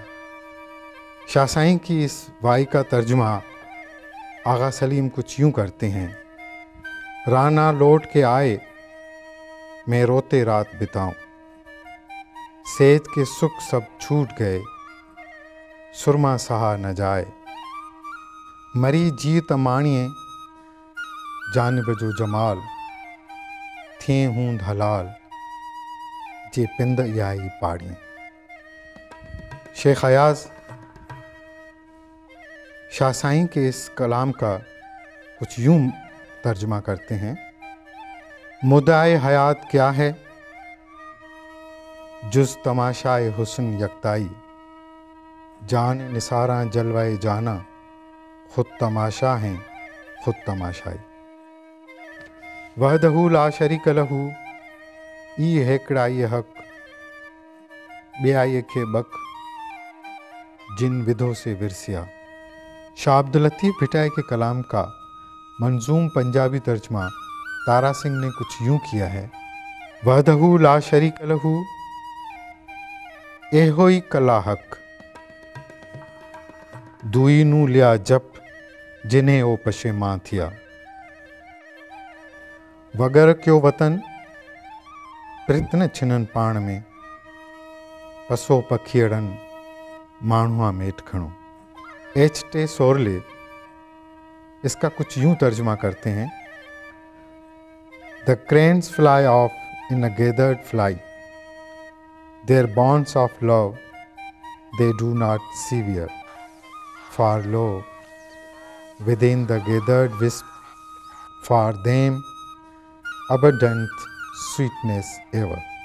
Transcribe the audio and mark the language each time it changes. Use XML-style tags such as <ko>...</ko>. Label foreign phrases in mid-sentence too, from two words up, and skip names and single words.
<ur>شاہ سائیں کی اس وائی کا ترجمہ آغا سلیم کچھ یوں کرتے ہیں. رانا لوٹ کے آئے میں روتے رات بتاؤں، صحت کے سکھ سب چھوٹ گئے سرمہ سہا نہ جائے.</ur> <sd>मरी जीत माणिए जानिब जो जमाल, थे हूंद हलाल जे पिंद याई पाड़ी।</sd> <ur>شیخ ایاز شاہ سائیں کے اس کلام کا کچھ یوں ترجمہ کرتے ہیں. مدعائے حیات کیا ہے جز تماشائے حسن یکتائی، جاں نثارا جلوۂ جاناں خود تماشا ہیں خود تماشائی.</ur> <ar>وحده لا شريك له</ar> <sd>ई हेकड़ाई हक ॿियाई खे बक, जिन विधों से विरसिया।</sd> <ur>شاہ عبداللطیف بھٹائی کے کلام کا منظوم پنجابی ترجمہ تارا سنگھ نے کچھ یوں کیا ہے.</ur> <ar>وحده لا شريك له</ar> <pa>ਏਹੋਈ ਕਲਾ ਹੱਕ, ਦੁਈ ਨੂੰ ਲਿਆ ਜਪ ਜਿਨ੍ਹੇਂ ਓ ਪਸ਼ੇਮਾਂ ਥਿਆ।</pa> <sd>वगर क्यों वतन प्रित न छिनन पाण में, पसो पखियड़न माण्हुआ मेट खणो।</sd> <ur>H.T. سورلے اس کا کچھ یوں ترجمہ کرتے ہیں.</ur> <en>The cranes fly off in a gathered flight, their bonds of love they do not sever, for lo, within the gathered wisp, for them abundant sweetness ever.</en>